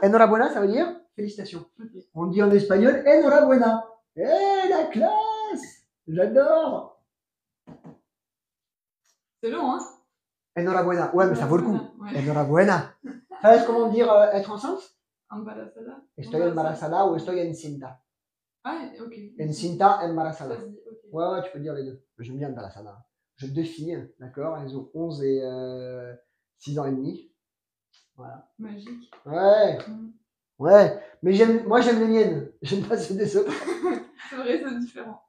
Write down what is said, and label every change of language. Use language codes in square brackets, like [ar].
[fr] Enhorabuena, ça veut dire félicitations. Ok. On dit en espagnol enhorabuena. Eh, la classe! J'adore! C'est long, hein? Enhorabuena. Ouais, mais ça vaut le coup. Ouais. [es] Enhorabuena. Sabes [fr] comment dire être enceinte? [es] Embarazada. Estoy embarazada [fr] ou [es] estoy encinta. [fr] Ah, ok. [es] Encinta, embarazada. [fr] Ça se dit, ok. Ouais, tu peux dire les deux. J'aime bien embarazada. Je définis, d'accord? Elles ont 11 et 6 ans et demi. Voilà. Magique. Ouais. Mm. Ouais. Mais moi, j'aime les miennes. J'aime pas ceux des autres. C'est vrai, c'est différent.